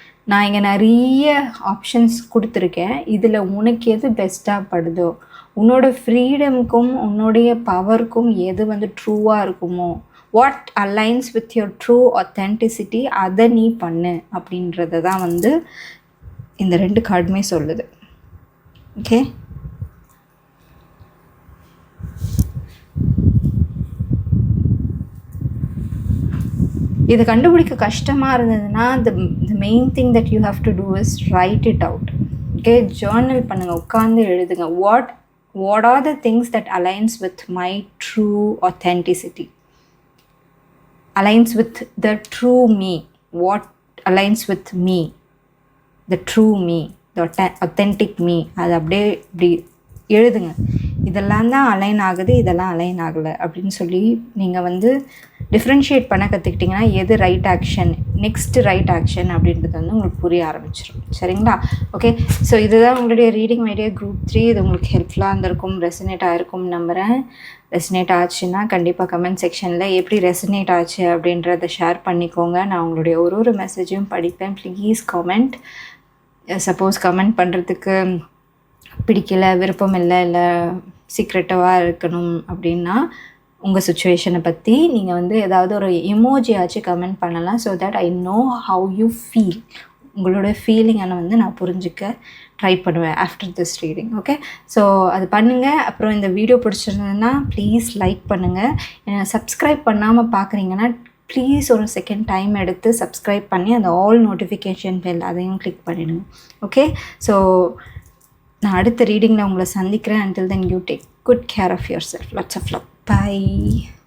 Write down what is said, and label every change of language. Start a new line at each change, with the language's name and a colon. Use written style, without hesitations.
Tamil: நான் இங்கே நிறைய ஆப்ஷன்ஸ் கொடுத்துருக்கேன், இதில் உனக்கு எது பெஸ்ட்டாக படுதோ, உன்னோட ஃப்ரீடமுக்கும் உன்னுடைய பவருக்கும் எது வந்து ட்ரூவாக இருக்குமோ,
English: what aligns with your true authenticity,
Tamil: அதை நீ பண்ணு அப்படின்றத தான் வந்து இந்த 2 கார்டுமே சொல்லுது.
English: okay,
Tamil: இது கண்டுபிடிக்க கஷ்டமாக இருந்ததுன்னா,
English: the main thing that you have to do is write it out.
Tamil: Okay, Journal பண்ணுங்கள், உட்காந்து எழுதுங்க.
English: what are the things that aligns with my true authenticity? aligns with the true me, what aligns with me, the true me, the authentic me.
Tamil: அது அப்படியே இப்படி எழுதுங்க. இதெல்லாம் தான் align ஆகுது, இதெல்லாம் அலைன் ஆகலை அப்படின்னு சொல்லி நீங்கள் வந்து டிஃப்ரென்ஷியேட் பண்ண கற்றுக்கிட்டிங்கன்னா எது right action, next right action அப்படின்றது வந்து உங்களுக்கு புரிய ஆரம்பிச்சிடும். சரிங்களா? ஓகே, ஸோ இதுதான் உங்களுடைய ரீடிங் ஐடியா குரூப் 3. இது உங்களுக்கு ஹெல்ப்ஃபுல்லாக இருந்திருக்கும், ரெசனேட் ஆகிருக்கும் நம்புகிறேன். ரெசனேட் ஆச்சுன்னா கண்டிப்பாக கமெண்ட் செக்ஷனில் எப்படி ரெசனேட் ஆச்சு அப்படின்றத ஷேர் பண்ணிக்கோங்க. நான் உங்களுடைய ஒரு மெசேஜையும் படிப்பேன். Please comment. சப்போஸ் கமெண்ட் பண்ணுறதுக்கு பிடிக்கல, விருப்பம் இல்லை சீக்ரெட்டிவாக இருக்கணும் அப்படின்னா உங்கள் சுச்சுவேஷனை பற்றி நீங்கள் வந்து ஏதாவது ஒரு எமோஜியாச்சும் கமெண்ட் பண்ணலாம்.
English: So that I know how you feel.
Tamil: உங்களோட ஃபீலிங்கை வந்து நான் புரிஞ்சுக்க ட்ரை பண்ணுவேன் after this reading. Okay, so அது பண்ணுங்கள். அப்புறம் இந்த வீடியோ பிடிச்சிருந்ததுன்னா ப்ளீஸ் லைக் பண்ணுங்கள். சப்ஸ்கிரைப் பண்ணாமல் பார்க்குறீங்கன்னா ப்ளீஸ் ஒரு செகண்ட் டைம் எடுத்து சப்ஸ்கிரைப் பண்ணி அந்த ஆல் நோட்டிஃபிகேஷன் பெல் அதையும் கிளிக் பண்ணிடுங்க.
English: okay, so
Tamil: நான் அடுத்த ரீடிங்கில் உங்களை சந்திக்கிறேன்.
English: until then you take good care of yourself. Lots of love. Bye.